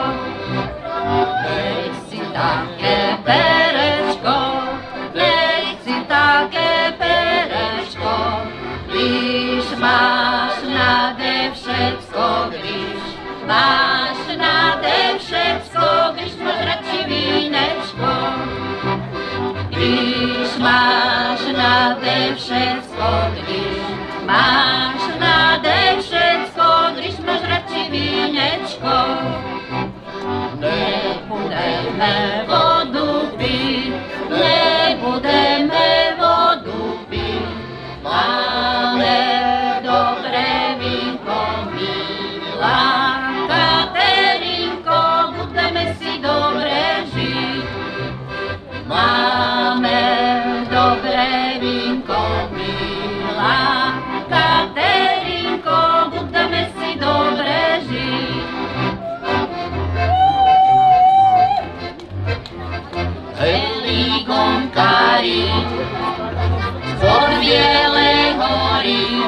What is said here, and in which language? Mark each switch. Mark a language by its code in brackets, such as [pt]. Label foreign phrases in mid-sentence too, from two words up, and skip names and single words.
[cs] Nech si také perečko, nech si také perečko, když máš nade všecko, když máš nade všecko, když máš radši vínečko, když máš nade všecko, když máš nade všecko, když máš radši vínečko. Nebudeme vodu pít, nebudeme vodu pít, máme dobré vínko, milá Katerinko, budeme si dobre žít. Máme dobré vínko, milá Katerinko, budeme si dobre žít. [sk] Heligonkári spod Bielej hory